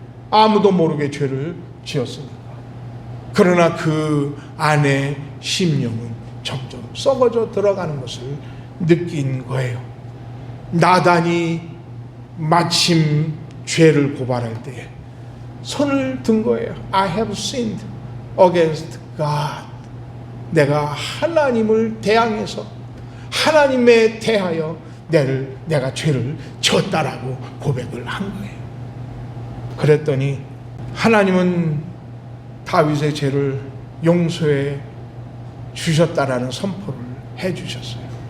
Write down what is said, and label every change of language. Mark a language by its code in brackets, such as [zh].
[ko] 아무도 모르게 죄를 지었으니까. 그러나 그 안에 심령은 점점 썩어져 들어가는 것을 느낀 거예요. 나단이 마침 죄를 고발할 때에 손을 든 거예요. [en] I have sinned against God. [ko] 내가 하나님을 대항해서 하나님에 대하여 내가 죄를 지었다라고 고백을 한 거예요. 그랬더니 하나님은 다윗의 죄를 용서해 주셨다라는 선포를 해 주셨어요.